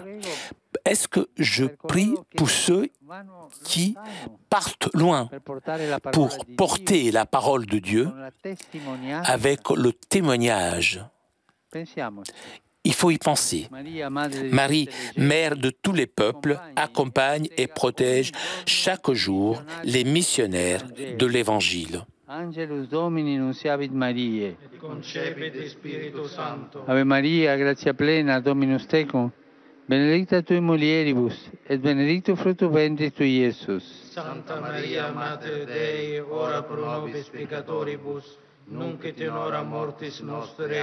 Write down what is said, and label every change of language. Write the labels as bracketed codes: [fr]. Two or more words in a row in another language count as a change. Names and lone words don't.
[fr] Est-ce que je prie pour ceux qui partent loin pour porter la parole de Dieu avec le témoignage? Il faut y penser. Marie, mère de tous les peuples, accompagne et protège chaque jour les missionnaires de l'Évangile. [la] Angelus Domini nunciavit Mariae, et concepit Spiritus Sancto. Ave Maria, gratia plena, Dominus tecum, benedicta tui mulieribus, et benedictus fructus ventris tui, Iesus. Santa Maria, Mater Dei, ora pro nobis peccatoribus, nunc et in hora mortis nostre.